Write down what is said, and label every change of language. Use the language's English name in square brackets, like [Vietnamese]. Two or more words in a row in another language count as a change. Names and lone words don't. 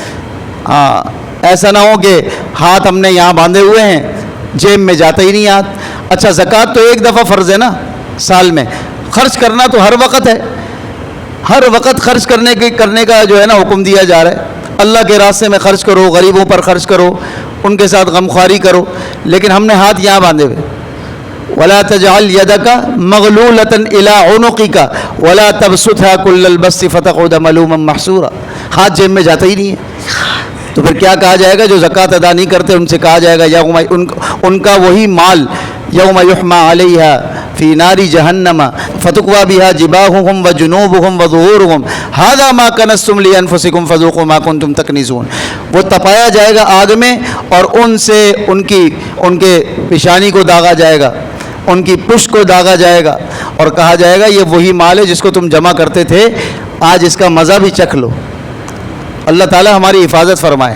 [Urdu] ایسا نہ ہو کہ ہاتھ ہم نے یہاں باندھے ہوئے ہیں، جیب میں جاتا ہی نہیں ہاتھ. اچھا، زکات تو ایک دفعہ فرض ہے نا سال میں، خرچ کرنا تو ہر وقت ہے، ہر وقت خرچ کرنے کا جو ہے نا حکم دیا جا رہا ہے. اللہ کے راستے میں خرچ کرو، غریبوں پر خرچ کرو، ان کے ساتھ غمخواری کرو، لیکن ہم نے ہاتھ یہاں باندھے ہوئے. [Arabic] ولا تجعل يدك مغلولة إلى عنقك ولا تبسطها كل البسط فتقعد ملوما محسورا. [Urdu] ہاتھ جیب میں جاتا ہی نہیں ہے، تو پھر کیا کہا جائے گا? جو زکات ادا نہیں کرتے ان سے کہا جائے گا یوم ان کا وہی مال [Arabic] يوم يحمى عليها في نار جهنم فتكوى بها جباههم وجنوبهم وظهورهم هذا ما كنزتم لأنفسكم فذوقوا ما كنتم تكنزون. [Urdu] وہ تپایا جائے گا آگ میں اور ان سے ان کے پیشانی کو داغا جائے گا، ان کی پشت کو داغا جائے گا اور کہا جائے گا یہ وہی مال ہے جس کو تم جمع کرتے تھے، آج اس کا مزہ بھی چکھ لو. اللہ تعالیٰ ہماری حفاظت فرمائے.